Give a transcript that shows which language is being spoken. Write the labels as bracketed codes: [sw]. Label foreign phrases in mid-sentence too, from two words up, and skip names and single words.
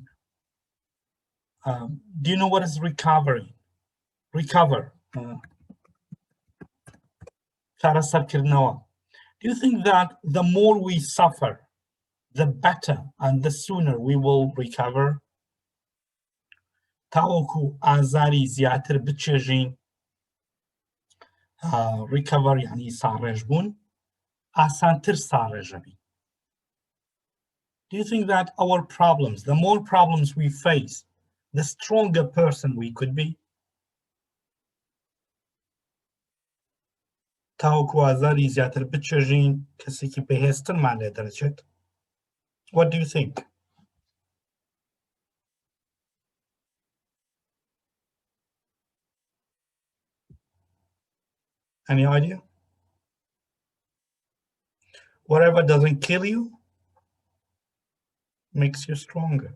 [en] Do you know what is recovery? Recover. Do you think that the more we suffer, the better and the sooner we will recover? [ckb] تاوكو آزاری زیاتر بچێژین recover يعني ساڕێژ بوون ئاسانتر ساڕێژە بین. [en] Do you think that our problems, the more problems we face, the stronger person we could be? [ckb] تاوکو ئازاری زیاتر بچێژین کەسێکی بەهێزترمان لێ دەرەچێت. [en] What do you think? Any idea? Whatever doesn't kill you makes you stronger.